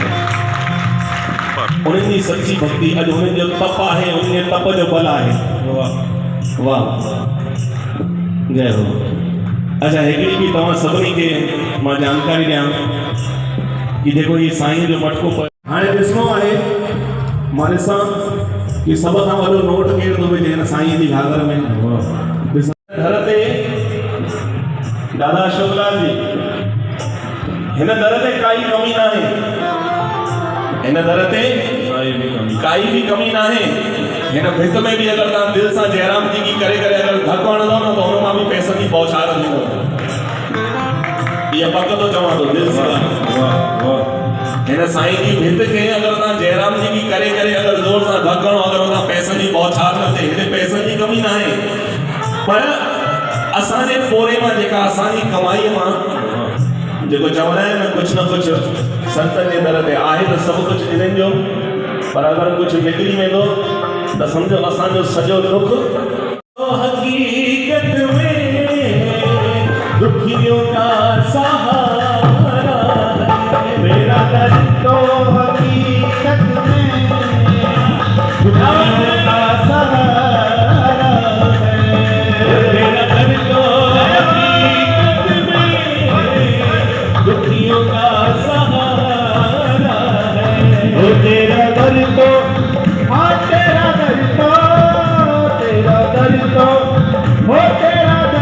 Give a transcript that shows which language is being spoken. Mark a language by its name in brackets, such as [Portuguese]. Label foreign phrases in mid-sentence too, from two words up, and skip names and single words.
[Sindhi] उन्हनि जी सच्ची भक्ति अॼु हुननि जो तप आहे हुननि जे तप जो बल आहे वाह वाह जय हो अच्छा हिकिड़ी बि तव्हां सभिनी खे मां जानकारी ॾियां कि जेको इहे साईं जो मटको हाणे ॾिसणो आहे मां ॾिसां कि सभ खां वॾो नोट केरु थो विझे हिन साईं जी घाघर में दर ते दादा अशोकलाल जी हिन दर ते काई कमी न आहे हिन दर ते काई भी कमी ना है हिन भित में भी अगर तव्हां दिल सां जयराम जी की करे करे अगर धक हणंदो न त हुन मां भी पैसनि जी बौछार थींदो इहा पक थो चवां थो दिल सां हिन साईं जी भित खे अगर तव्हां जयराम जी की करे करे अगर ज़ोर सां धक हणो अगर हुन पैसनि जी बौछार न थिए हिते पैसनि जी कमी न आहे पर असांजे पोरे मां जेका असांजी कमाईअ मां जेको चवंदा आहिनि न कुझु न कुझु संतनि जे दर ते आहे त सभु कुझु इन्हनि जो पर अगरि कुझु निकिरी वेंदो त सम्झो असांजो सॼो दुख [Hindi] हक़ीक़त में दुखियों का सहारा मेरा दर्द तो हक़ीक़त में दुखियों का सहारा मेरा दर्द तो हक़ीक़त में दुखियों का सहारा है तेरा दर्द तो हाँ तेरा दर्द तो तेरा दर्द तो हो तेरा